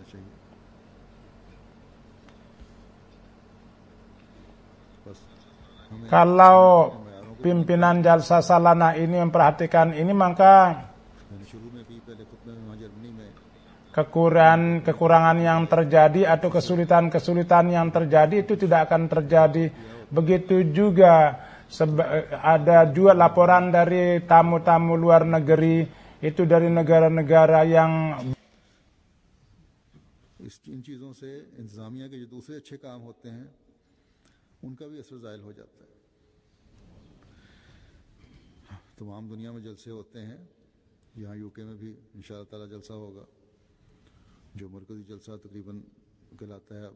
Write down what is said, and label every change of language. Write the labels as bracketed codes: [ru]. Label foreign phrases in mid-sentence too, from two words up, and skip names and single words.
[id] Kalau pimpinan jalsa salanah ini memperhatikan ini, maka kekurangan yang terjadi atau kesulitan yang terjadi itu tidak akan terjadi. Begitu juga ada juga laporan dari tamu-tamu luar negeri, itu dari negara-negara yang [ur] ان چیزوں سے انتظامیہ کے جو دوسرے اچھے کام ہوتے ہیں ان کا بھی اثر ظاہر ہو جاتا ہے. تمام دنیا میں جلسے ہوتے ہیں، یہاں یوکے میں بھی ان شاء اللہ تعالیٰ جلسہ ہوگا، جو مرکزی جلسہ تقریباً کہلاتا ہے اب.